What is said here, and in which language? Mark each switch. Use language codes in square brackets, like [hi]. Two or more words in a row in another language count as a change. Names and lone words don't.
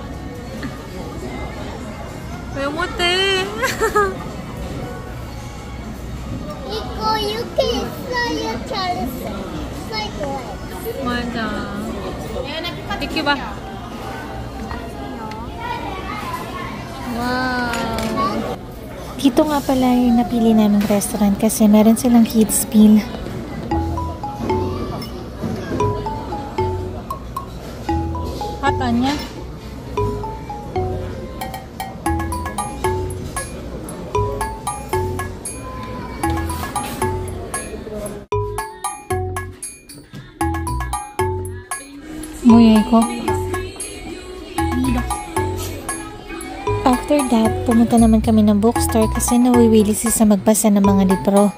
[ko] 왜 못해? 이거 이렇게 있어야 잘했어. 맞아. 이렇게 봐. [en] Wow. [tl] Dito nga pala yung napili naming restaurant kasi meron silang [en] kids meal. Hot onion? [ko] 뭐야 이거? [en] After that, [tl] pumunta naman kami ng bookstore kasi nawiwili siya sa magbasa ng mga libro.